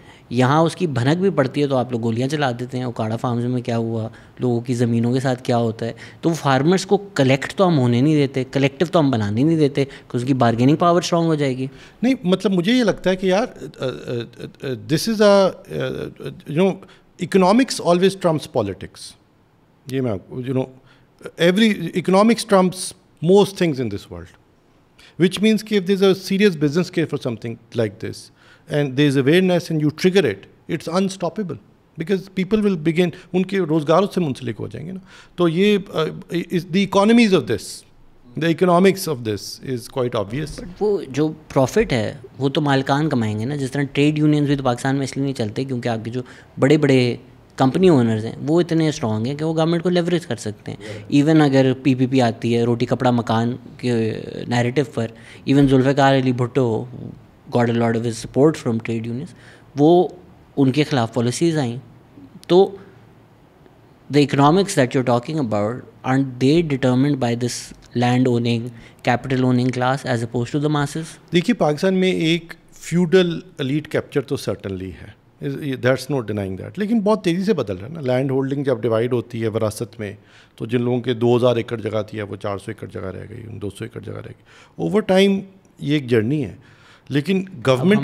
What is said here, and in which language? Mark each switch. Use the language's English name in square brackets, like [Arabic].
[Urdu] یہاں اس کی بھنک بھی پڑتی ہے تو آپ لوگ گولیاں چلا دیتے ہیں. اوکاڑا فارمز میں کیا ہوا, لوگوں کی زمینوں کے ساتھ کیا ہوتا ہے. تو فارمرس کو کلیکٹ تو ہم ہونے نہیں دیتے, کلیکٹیو تو ہم بنانے نہیں دیتے کہ اس کی بارگیننگ پاور اسٹرانگ ہو جائے گی. نہیں مطلب مجھے یہ لگتا ہے کہ یار [English] This is a economics always trumps politics. یہ میں every economics trumps most things in this world, which means کہ if there is a serious business case for something like this and there is awareness and you trigger it, it's unstoppable because people will begin, [Urdu] ان کے روزگار اس سے منسلک ہو جائیں گے نا. [English] تو یہ the economies of this, the economics of this is quite obvious. [Urdu] وہ جو پروفٹ ہے وہ تو مالکان کمائیں گے نا. جس طرح ٹریڈ یونینز بھی تو پاکستان میں اس لیے نہیں چلتے کیونکہ آپ کے جو بڑے بڑے کمپنی اونرز ہیں وہ اتنے اسٹرانگ ہیں کہ وہ گورنمنٹ کو لیوریج کر سکتے ہیں. ایون اگر پی پی پی آتی ہے روٹی کپڑا مکان کے narrative per, even Zulfiqar Ali Bhutto [English] got a lot of his support from trade unions, [Urdu] وہ ان کے خلاف پالیسیز آئیں. [English] تو the economics that you're talking about, aren't they determined by this land owning, capital owning class as opposed to the masses? [Urdu] دیکھیے پاکستان میں ایک feudal elite capture تو certainly ہے, [English] that's not denying that, [Urdu] لیکن بہت تیزی سے بدل رہا ہے نا. لینڈ ہولڈنگ جب ڈیوائڈ ہوتی ہے وراثت میں تو جن لوگوں کے 2000 ایکڑ جگہ تھی وہ 400 ایکڑ جگہ رہ گئی, 200 ایکڑ جگہ رہ گئی. اوور ٹائم یہ ایک جرنی ہے. لیکن گورنمنٹ